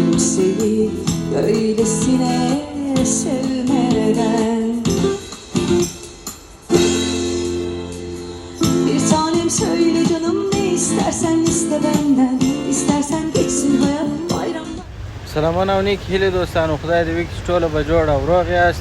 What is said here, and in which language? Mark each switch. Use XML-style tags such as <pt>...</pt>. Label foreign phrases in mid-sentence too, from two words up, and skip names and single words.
<tr>kimseyi böylesine sevmeden. Bir tanem söyle canım, ne istersen iste benden, istersen geçsin hayat bayramda.</tr> <ps>سلامونه او نیک هیلې دوستانو، خدای دې وکړي چې ټوله به جوړ او روغ یاست.</ps>